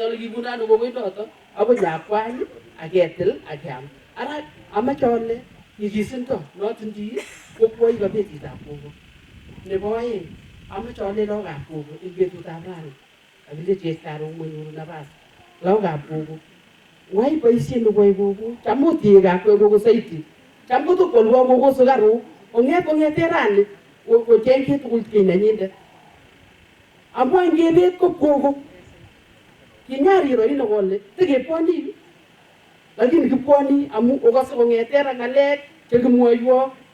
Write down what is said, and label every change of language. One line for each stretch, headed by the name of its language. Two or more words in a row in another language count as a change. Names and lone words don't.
Kalenjin: ole kibunu ano kokoinoto akoi nyakwany aketil akeam ara amache ale nyigisindo notindoi kokwoi betitab kogo nebo oeng amache ale lagokab kogo eng betutab rani kakilechech karon manyoru nafas lagokab kogo wai boisiet nekoai kogo cham otie kakwek kogo saiti cham kotokwolwo kogo sukaruk kong'ete rani kocheng chitugul kiy nenyindet amu ngebet ko kogo kinyariro ine kole tikebwoni lakini kibwoni amu okase kong'ete ra ng'alek chekimwoiwo